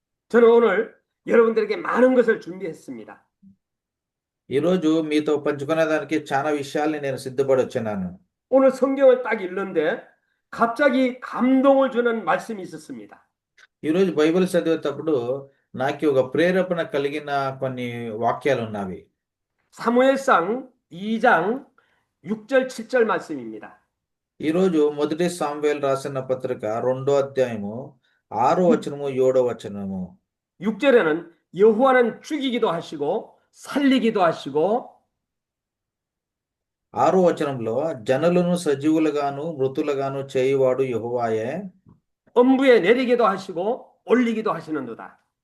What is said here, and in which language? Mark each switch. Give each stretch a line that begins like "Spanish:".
Korean: 저는 오늘 여러분들에게 많은 것을 준비했습니다.
Telugu: ఈరోజు మీతో పంచుకునేదానికి చాలా విషయాల్ని నేను సిద్ధపడి వచ్చాను.
Korean: 오늘 성경을 딱 읽는데 갑자기 감동을 주는 말씀이 있었습니다.
Telugu: ఈరోజు బైబిల్ చదివేటప్పుడు నాకు ఒక ప్రేరేపణ కలిగిన కొన్ని వాక్యాలు ఉన్నవి.
Korean: 사무엘상 2장 6절 7절 말씀입니다.
Telugu: ఈరోజు మొదటి సామువేలు రాసిన పత్రిక 2వ అధ్యాయము 6వ వచనము 7వ వచనము.
Korean: 6절에는 여호와는 죽이기도 하시고 살리기도 하시고
Telugu: 6వ వచనంలో జనులను సజీవులుగాను మృతులుగాను చేయువాడు యెహోవాయే,
Korean: 엄부에 내리기도 하시고 올리기도 하시는도다.